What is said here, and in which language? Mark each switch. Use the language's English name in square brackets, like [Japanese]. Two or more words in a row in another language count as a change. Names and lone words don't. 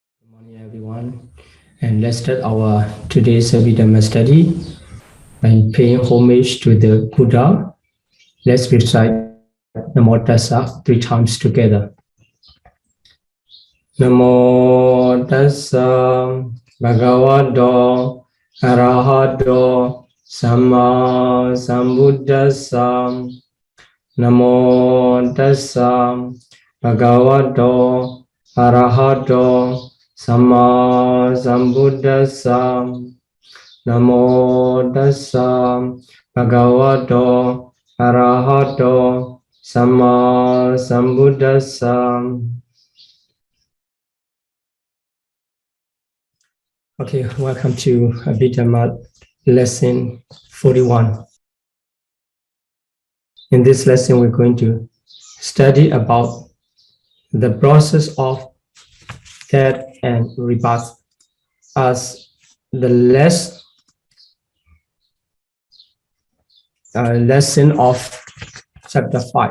[English] Morning, everyone, and let's start our today's Abhidhamma study by paying homage to the Buddha. Let's recite Namo Tassa 3 times together. [Pali] Namo Tassa Bhagavato Arahato Samma Sambuddhassa. Namo Tassa Bhagavato Arahato Samma Sambuddhassa. Namo Tassa Bhagavato Arahato Samma Sambuddhassa. [English] Okay, welcome to Abhidhamma lesson 41. In this lesson, we're going to study about the process of death and rebirth as the lesson of chapter 5.